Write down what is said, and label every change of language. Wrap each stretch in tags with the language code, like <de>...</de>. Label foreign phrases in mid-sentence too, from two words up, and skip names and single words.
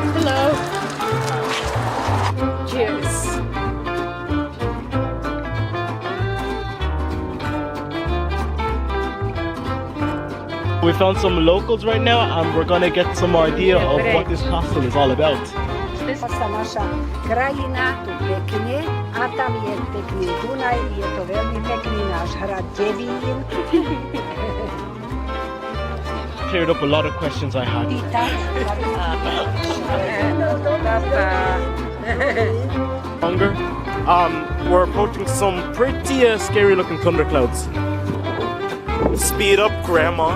<en>Hello. Cheers. We found some locals right now and we're gonna get some idea of what this castle is all about.</en> <sk>Naša krajina tu pekne, a tam je pekný Dunaj, je to veľmi pekný náš hrad Devín.</sk> <en>Cleared up a lot of questions I had. Hunger. We're approaching some pretty scary looking thunderclouds. Speed up, Grandma.</en>